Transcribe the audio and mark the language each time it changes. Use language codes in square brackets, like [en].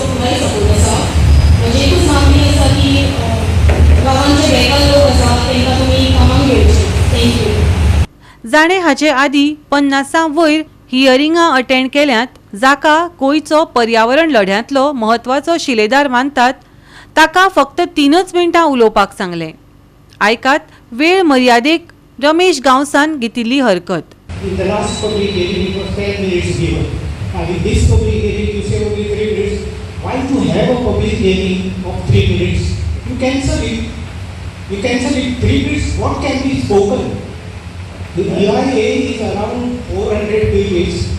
[kok] म्हणजे एकूच मागणी आसा की गांवांचे बेकार लोक आसा तांकां तुमी कामाक घेवचे. [en] Thank you. [kok] जाणें हाचे आदीं 50 वयर हियरिंगां अटेंड केल्यांत जाका गोंयचो पर्यावरण लढ्यांतलो म्हत्वाचो शिलेदार मानतात ताका फक्त 3 मिनटां उलोवपाक सांगलें. आयकात वेळ मर्यादेक रमेश गांवसान घेतिल्ली हरकत. [en] In the last public hearing, it was 10 minutes given. And in this public hearing, you say only 3 minutes. Why to have a public hearing of 3 minutes? You cancel it. You cancel it 3 minutes. What can be spoken? The EIA is around 400 pages.